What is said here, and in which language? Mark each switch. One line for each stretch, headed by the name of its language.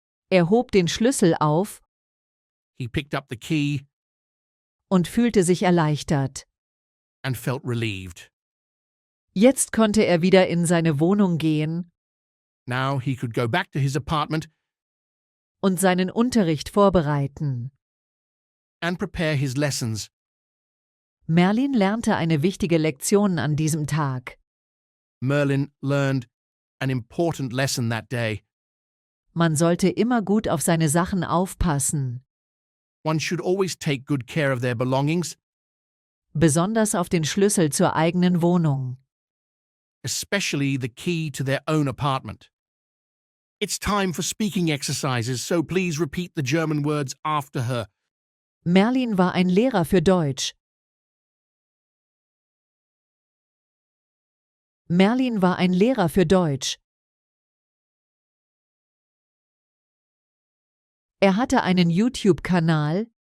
German: Er hob den Schlüssel auf
English: He picked up the key
German: und fühlte sich erleichtert.
English: and felt relieved.
German: Jetzt konnte er wieder in seine Wohnung gehen
English: Now he could go back to his apartment
German: und seinen Unterricht vorbereiten.
English: and prepare his lessons.
German: Merlin lernte eine wichtige Lektion an diesem Tag.
English: Merlin learned an important lesson that day.
German: Man sollte immer gut auf seine Sachen aufpassen,
English: One should always take good care of their belongings,
German: besonders auf den Schlüssel zur eigenen Wohnung.
English: especially the key to their own apartment. It's time for speaking exercises, so please repeat the German words after her.
German: Merlin war ein Lehrer für Deutsch. Merlin war ein Lehrer für Deutsch. Er hatte einen YouTube-Kanal.